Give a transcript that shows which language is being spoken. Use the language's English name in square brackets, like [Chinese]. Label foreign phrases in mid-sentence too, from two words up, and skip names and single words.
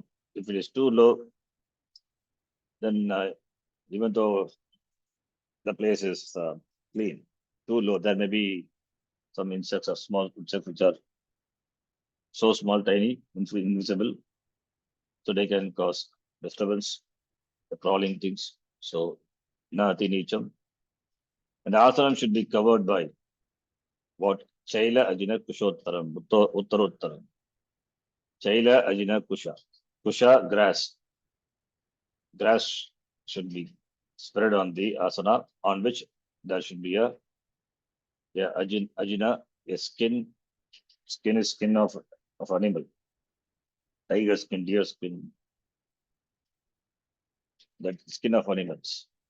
[English] If it is too low, then even though the place is clean, too low, there may be some insects or small insects which are so small, tiny, invisible, so they can cause disturbance, the crawling things. So, [Sanskrit] nati nicham. [English] And the asaram should be covered by what? [Sanskrit] Chaila ajina kushottaram, uttarottaram. Chaila ajina kusha. Kusha, [English] grass. Grass should be spread on the asana on which there should be ajina, a skin. Skin is skin of animal. Tiger skin, deer skin, that skin of animals.